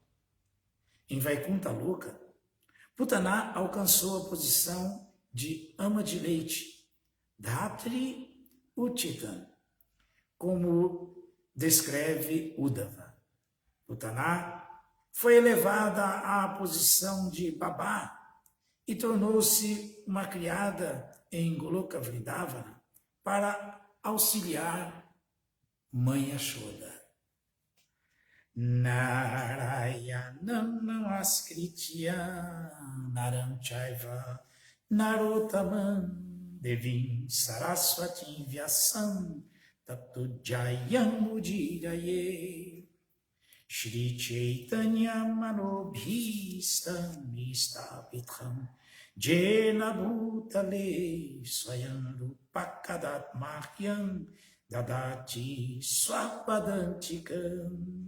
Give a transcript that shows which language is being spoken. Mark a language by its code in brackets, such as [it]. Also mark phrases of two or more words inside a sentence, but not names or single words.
[pt] Em Vaikuntha Loka, Putana alcançou a posição de ama de leite, [sa] धात्री उचितन्, [pt] como descreve Uddhava. Putana foi elevada à posição de babá e tornou-se uma criada em Goloka Vrindavana para auxiliar Mãe Yashoda. [sa] नारायणम् नमस्कृत्य नरम् चैव नरोतमम् देवीम् सरस्वतीम् व्यासम् ततो जयम् उदिरये श्री चैतन्य मनोभिस्तम् इस्तपिथम् जेन भुतले स्वयम् रुपकदात्मह्यम् ददाति स्वपदान्तिकम्.